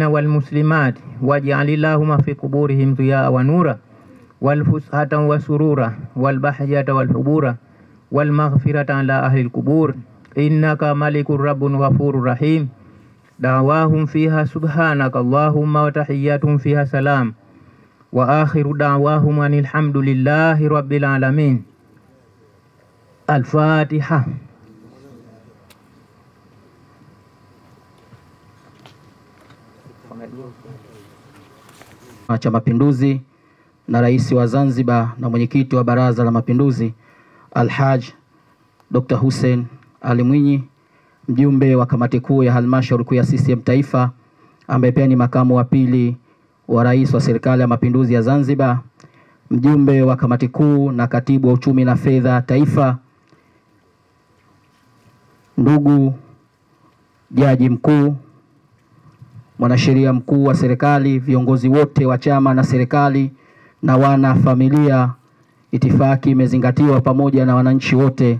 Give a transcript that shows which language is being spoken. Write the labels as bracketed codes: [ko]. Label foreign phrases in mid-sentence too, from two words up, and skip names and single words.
[ar] والمسلمات واجعل اللهم في قبورهم ضياء ونورا والفسحة وسرورا والبحجة والحبورا والمغفرة على أهل القبور إنك ملك رب غفور رحيم دعواهم فيها سبحانك اللهم وتحياتهم فيها سلام وآخر دعواهم أن الحمد لله رب العالمين. الفاتحة. [sw] Chama cha Mapinduzi na Rais wa Zanzibar na mwenyekiti wa Baraza la Mapinduzi Alhaj Dr. Hussein Ali Mwinyi, mjumbe wa kamati kuu ya halmashauri kuu ya CCM Taifa, ambaye pia ni makamu wa pili wa rais wa serikali ya Mapinduzi ya Zanzibar, mjumbe wa kamati kuu na katibu wa uchumi na fedha taifa, ndugu jaji mkuu, mwanasheria mkuu wa serikali, viongozi wote wa chama na serikali na wana familia, itifaki imezingatiwa pamoja na wananchi wote.